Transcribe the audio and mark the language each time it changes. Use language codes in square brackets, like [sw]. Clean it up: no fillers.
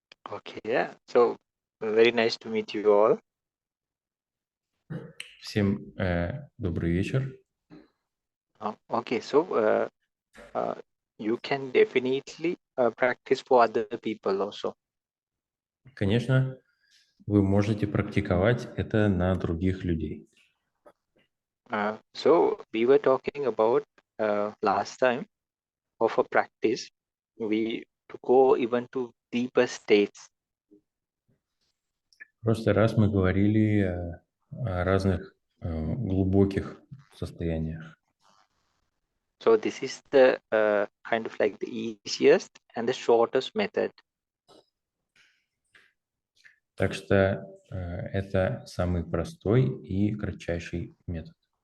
[en] Okay. Yeah. So very nice to meet you all. [ru] Всем добрый вечер. [en] Okay. So you can definitely practice for other people also. [ru] Конечно, вы можете практиковать это на других людей. [en] So we were talking about last time of a practice. We to go even to deeper states. [ru] В прошлый раз мы говорили о разных глубоких состояниях. [en] So this is the kind of like the easiest and the shortest method. [ru] Так что это самый простой и кратчайший метод.